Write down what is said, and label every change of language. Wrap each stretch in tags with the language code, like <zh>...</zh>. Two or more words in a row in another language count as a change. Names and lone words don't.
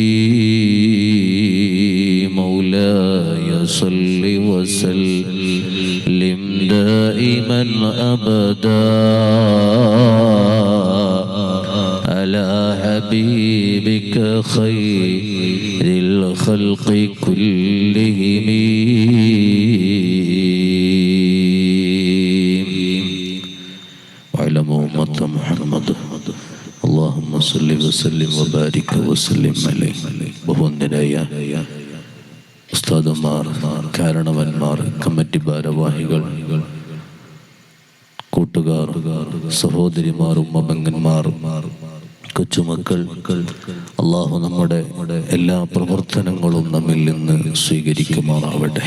<ar>مولاي صل وسلم دائما أبدا على حبيبك خير الخلق كلهم. وعلموا أمة محمد اللهم صل وسلم وبارك وسلم عليه.</ar> <ml>ബഹുവന്ദനായ ഉസ്താദുമാർ, കാരണവന്മാർ, കമ്മിറ്റി ഭാരവാഹികൾ, കൂട്ടുകാർ, സഹോദരിമാർ, ഉമ്മബെങ്ങന്മാർ, കൊച്ചുമക്കൾ, അള്ളാഹു നമ്മുടെ എല്ലാ പ്രവർത്തനങ്ങളും നമ്മിൽ നിന്ന് സ്വീകരിക്കുമാറാവട്ടെ.</ml>